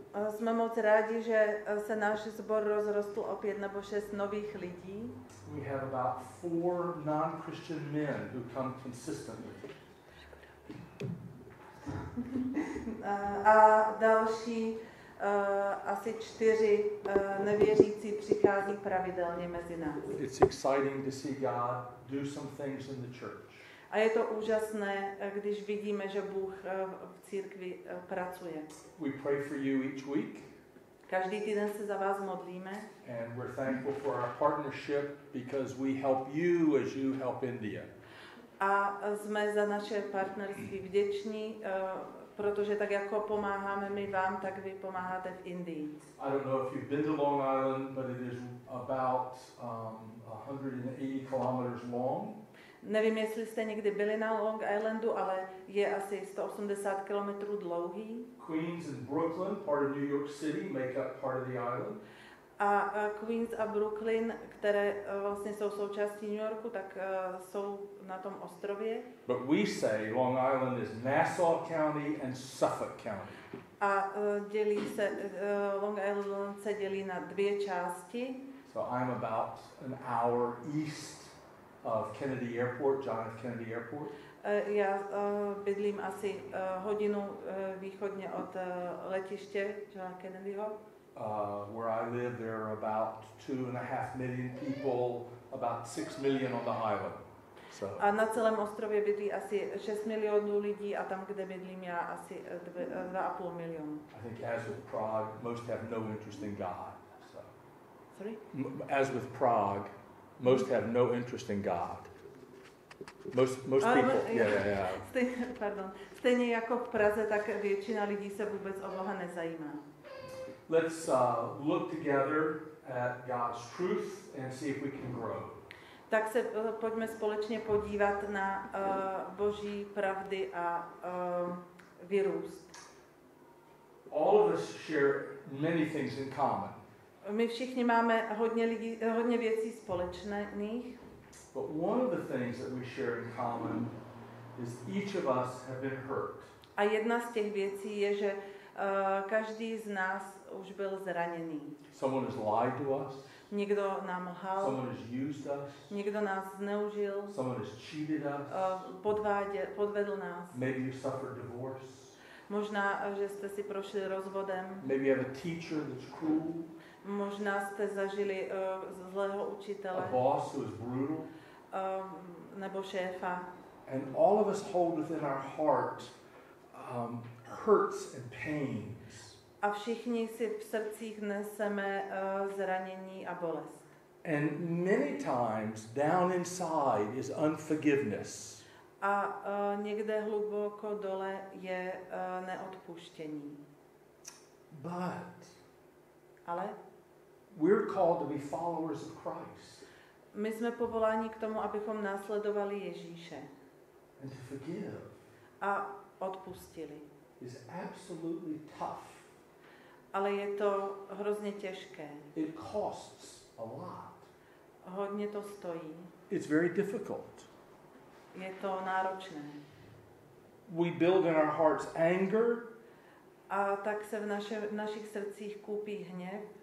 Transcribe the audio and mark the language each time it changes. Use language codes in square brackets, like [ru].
[cs] Jsme moc rádi, že se náš sbor rozrostl o 5 nebo 6 nových lidí. [en] We have about 4 non-Christian men who come consistently. [cs] A další asi 4 nevěřící přichází pravidelně mezi nás. [en] It's exciting to see God do some things in the church. [cs] A je to úžasné, když vidíme, že Bůh v církvi pracuje. [en] We pray for you each week. [cs] Každý týden se za vás modlíme. [en] And we're thankful for our partnership because we help you as you help India. [cs] A jsme za naše partnerství vděční, protože tak jako pomáháme my vám, tak vy pomáháte v Indii. [en] I don't know if you've been to Long Island, but it is about 180 kilometers long. [cs] Nevím, jestli jste někdy byli na Long Islandu, ale je asi 180 kilometrů dlouhý. [en] Queens and Brooklyn, part of New York City, make up part of the island. [cs] A Queens a Brooklyn, které vlastně jsou součástí New Yorku, tak jsou na tom ostrově. [en] But we say Long Island is Nassau County and Suffolk County. [cs] A dělí se, Long Island se dělí na 2 části. [en] So I'm about an hour east of Kennedy Airport, John F. Kennedy Airport. [cs] Já bydlím asi hodinu východně od letiště Johna Kennedyho. [en] Where I live, there are about 2.5 million people, about 6 million on the island. So. [cs] A na celém ostrově bydlí asi 6 milionů lidí a tam, kde bydlím já, asi 2,5 milionu. [en] I think as with Prague, most have no interest in God. So. Sorry? As with Prague, most have no interest in God. Most people, yeah. [cs] Stejně jako v Praze, tak většina lidí se vůbec o Boha nezajímá. [en] Let's look together at God's truth and see if we can grow. [cs] Tak se pojďme společně podívat na Boží pravdy a vyrůst. [en] All of us share many things in common. [cs] My všichni máme hodně věcí společných. [en] But one of the things that we share in common is each of us have been hurt. [cs] A jedna z těch věcí je, že každý z nás už byl zraněný. [en] Someone has lied to us. [cs] Někdo nám lhal. [en] Someone has used us. [cs] Někdo nás zneužil. [en] Someone has cheated us. [cs] Podvedl nás. [en] Maybe you suffered divorce. [cs] Možná, že jste si prošli rozvodem. [en] Maybe you have a teacher that's cruel. [cs] Možná jste zažili zlého učitele. [en] A boss who is brutal. [cs] Nebo šéfa. [en] And all of us hold within our heart hurts and pains. [cs] A všichni si v srdcích neseme zranění a bolest. [en] And many times down inside is unforgiveness. [cs] A někde hluboko dole je neodpuštění. Ale [en] we're called to be followers of Christ. [cs] My jsme povoláni k tomu, abychom následovali Ježíše. [en] And to forgive. [cs] A odpustili. [en] Is absolutely tough. [cs] Ale je to hrozně těžké. [en] It costs a lot. [cs] Hodně to stojí. [en] It's very difficult. [cs] Je to náročné. [en] We build in our hearts anger. [cs] A tak se v našich srdcích kupí hněv.